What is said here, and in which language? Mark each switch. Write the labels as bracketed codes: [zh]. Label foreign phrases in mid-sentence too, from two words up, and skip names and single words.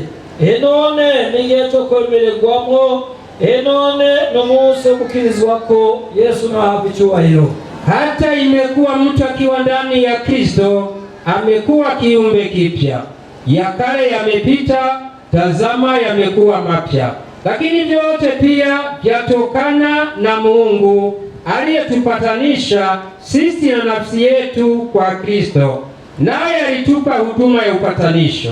[rw] None n'igihe cyo kwemererwamo, none n'umunsi wo gukirizwa ko Yesu nahabwa icyubahiro. [sw] Hata imekuwa mtu akiwa ndani ya Kristo amekuwa kiumbe kipya, ya kale yamepita, tazama yamekuwa mapya. Lakini vyote pia vyatokana na Mungu aliyetupatanisha sisi na nafsi yetu kwa Kristo, naye alitupa huduma ya upatanisho.